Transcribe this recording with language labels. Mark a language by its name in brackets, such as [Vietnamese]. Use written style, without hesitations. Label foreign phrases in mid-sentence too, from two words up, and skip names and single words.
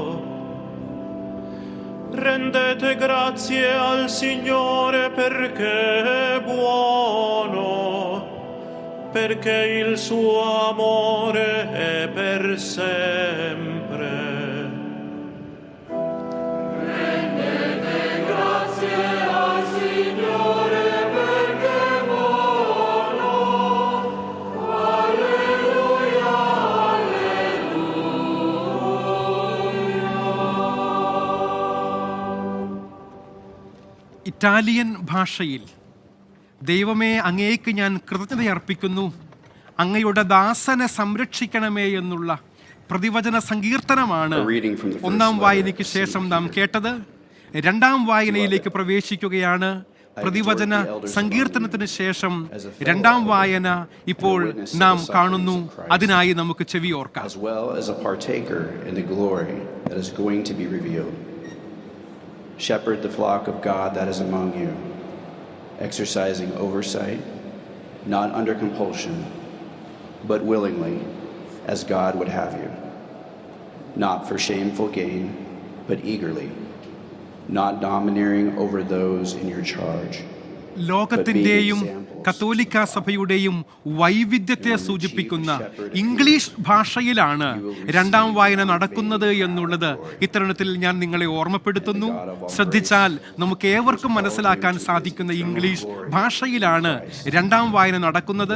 [Italian] Rendete grazie al Signore perché è buono, perché il suo amore è per sempre. Rendete grazie al Signore perché è buono. Alleluia, [Malayalam] ഇറ്റാലിയൻ ഭാഷയിൽ ദൈവമേ അങ്ങേക്ക് ഞാൻ കൃതജ്ഞതയർപ്പിക്കുന്നു, അങ്ങയുടെ ദാസനെ സംരക്ഷിക്കണമേ എന്നുള്ള പ്രതിവചന സങ്കീർത്തനമാണ് ഒന്നാം വായനയ്ക്ക് ശേഷം നാം കേട്ടത്. രണ്ടാം വായനയിലേക്ക് പ്രവേശിക്കുകയാണ്. പ്രതിവചന സങ്കീർത്തനത്തിന് ശേഷം രണ്ടാം വായന ഇപ്പോൾ നാം കാണുന്നു. അതിനായി നമുക്ക് ചെവിയോർക്കാം. [English] As well as a partaker in the glory that is going to be revealed. Shepherd the flock of God that is among you, exercising oversight, not under compulsion, but willingly, as God would have you, not for shameful gain, but eagerly, not domineering over those in your charge. [Malayalam] ലോകത്തിൻ്റെയും കത്തോലിക്ക സഭയുടെയും വൈവിധ്യത്തെ സൂചിപ്പിക്കുന്ന ഇംഗ്ലീഷ് ഭാഷയിലാണ് രണ്ടാം വായന നടക്കുന്നത് എന്നുള്ളത് ഇത്തരണത്തിൽ ഞാൻ നിങ്ങളെ ഓർമ്മപ്പെടുത്തുന്നു. ശ്രദ്ധിച്ചാൽ നമുക്ക് ഏവർക്കും മനസ്സിലാക്കാൻ സാധിക്കുന്ന ഇംഗ്ലീഷ് ഭാഷയിലാണ് രണ്ടാം വായന നടക്കുന്നത്.